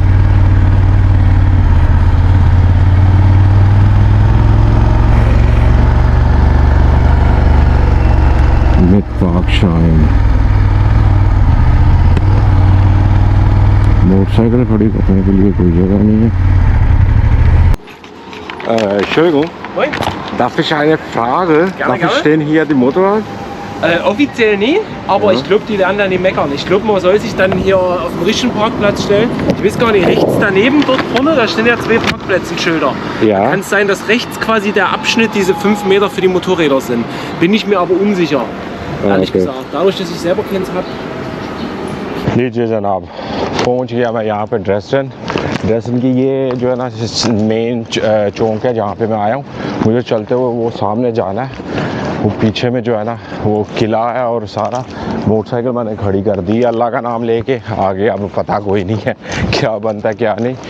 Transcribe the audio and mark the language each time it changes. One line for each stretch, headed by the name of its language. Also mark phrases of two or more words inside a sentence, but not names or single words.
German: mit Parkschein.
Urdu: موٹر سائیکل کھڑی کرنے کے لیے کوئی جگہ نہیں ہے.
German: Entschuldigung, Moin. darf ich eine Frage? Gerne, Darf ich stehen hier die Motorrad? Offiziell nie, aber Ja. ich glaube, die werden dann nicht meckern. Ich glaube, man soll sich dann hier auf den richtigen Parkplatz stellen. Ich weiß gar nicht, rechts daneben, dort vorne, da stehen ja 2 Parkplätze-Schilder. Ja. Da kann es sein, dass rechts quasi der Abschnitt diese 5 Meter für die Motorräder sind. Bin ich mir aber unsicher, ehrlich okay. gesagt. Dadurch, dass ich selber keins habe.
Urdu: لیجیے جناب، پہنچ گیا میں یہاں پہ ڈریسن کی یہ جو ہے نا مین چوک ہے جہاں پہ میں آیا ہوں. مجھے چلتے ہوئے وہ سامنے جانا ہے، وہ پیچھے میں جو ہے نا وہ قلعہ ہے اور سارا. موٹر سائیکل میں نے کھڑی کر دی اللہ کا نام لے کے۔ آگے اب پتا کوئی نہیں ہے کیا بنتا ہے کیا نہیں.